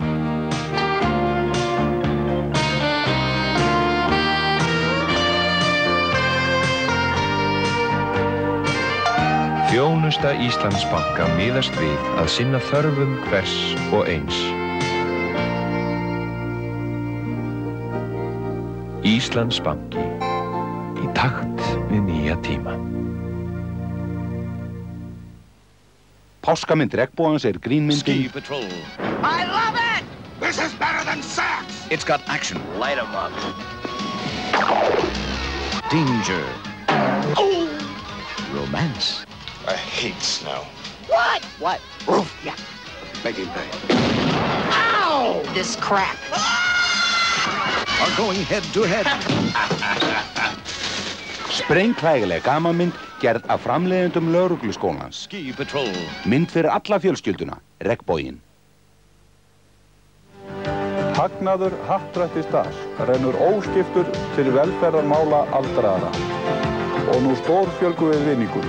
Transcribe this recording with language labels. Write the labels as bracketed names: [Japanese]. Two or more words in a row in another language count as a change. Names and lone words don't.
[Icelandic] Þjónusta Íslandsbanka miðast við að sinna þörfum hvers og eins. Íslandsbanki í takt við nýja tíma. Páskamynd regnbogans grínmyndin. [English] Ski Patrol. I love it! This is better than sex! It's got action. Light 'em up. Danger. Oh! Romance. I hate snow. What? What? Roof. Yeah. Make him pay. Ow! This crap. Are going head to head. [Icelandic] Sprengkrægileg gamanmynd gerð af framleiðendum lögregluskólans. Ski Patrol. Mynd fyrir alla fjölskylduna, regnboginn. Hagnaður Happdrættis DAS rennur óskiptur til velferðarmála aldraðra og nú stórfjölgum við vinningum.